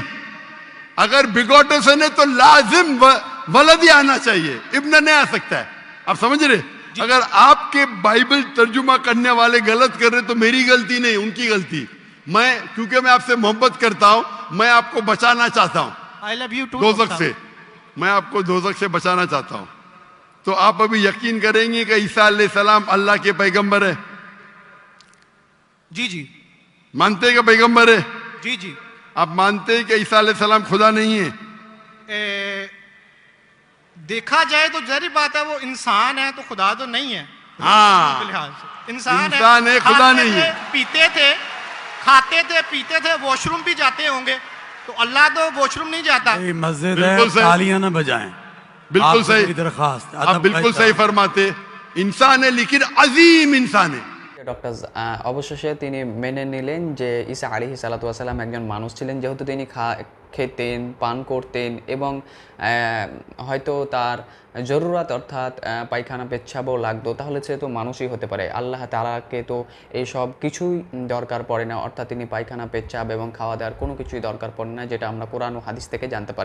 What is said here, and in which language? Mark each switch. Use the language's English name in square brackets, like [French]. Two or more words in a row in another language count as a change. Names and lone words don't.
[Urdu] اگر [English] begotten son [Urdu] ہے تو لازم ولد ہی آنا چاہیے, ابن نہیں آ سکتا ہے. آپ سمجھ رہے؟ اگر آپ کے بائبل ترجمہ کرنے والے غلط کر رہے تو میری غلطی نہیں, ان کی غلطی. میں کیونکہ میں آپ سے محبت کرتا ہوں, میں آپ کو بچانا چاہتا ہوں [English] I love you too, [Urdu] دوزخ ڈاکٹر سے, میں آپ کو دوزخ سے بچانا چاہتا ہوں. تو آپ ابھی یقین کریں گے کہ عیسیٰ [Arabic] علیہ السلام [Urdu] اللہ کے پیغمبر ہے؟ جی جی مانتے کہ پیغمبر ہے؟ جی جی. آپ مانتے ہیں کہ عیسیٰ [Arabic] علیہ السلام [Urdu] خدا نہیں ہے؟ دیکھا جائے تو ظاہر بات ہے وہ انسان ہے تو خدا تو نہیں ہے. ہاں, لحاظ سے انسان ہے, خدا کھاتے نہیں تھے, ہے. پیتے تھے, کھاتے تھے, پیتے تھے, واش روم بھی جاتے ہوں گے, تو اللہ تو واش روم نہیں جاتا. مسجد ہے, بالکل صحیح. تالیاں نہ بجائیں. بالکل آپ سے صحیح, میری درخواست, آپ ادب بالکل کا صحیح فرماتے. انسان ہے لیکن عظیم انسان ہے. [Bangla] ডক্টর অবশেষে তিনি মেনে নিলেন যে ঈসা [Arabic] عليه الصلاة والسلام [Bangla] একজন মানুষ ছিলেন, যেহেতু তিনি খেতেন, পান করতেন এবং হয়তো তার জরুরত অর্থাৎ পায়খানা পেচ্ছাবও লাগতো, তাহলে সে তো মানুষই হতে পারে। আল্লাহ তাআলাকে তো এই সব কিছুই দরকার পড়ে না, অর্থাৎ তিনি পায়খানা পেচ্ছাব এবং খাওয়া দাওয়ার কোনো কিছুই দরকার পড়ে না, যেটা আমরা কোরআন ও হাদিস থেকে জানতে পারি।